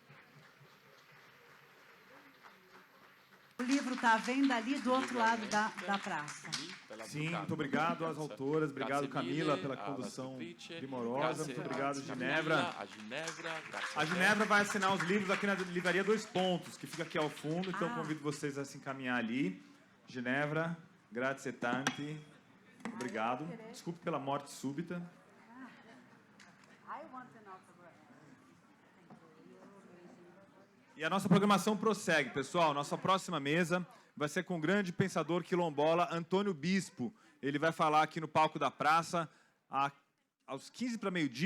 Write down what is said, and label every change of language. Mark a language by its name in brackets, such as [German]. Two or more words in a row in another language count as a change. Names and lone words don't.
[Portuguese] O livro está à venda ali do outro lado da praça. Sim, muito obrigado às autoras, obrigado Camila pela condução primorosa, muito obrigado Ginevra. A Ginevra vai assinar os livros aqui na livraria Dois Pontos, que fica aqui ao fundo, então convido vocês a se encaminhar ali. [Italian] Ginevra, grazie tanti, [Portuguese] obrigado. Desculpe pela morte súbita. E a nossa programação prossegue, pessoal. Nossa próxima mesa vai ser com o grande pensador quilombola Antônio Bispo. Ele vai falar aqui no palco da praça aos 15 para meio-dia.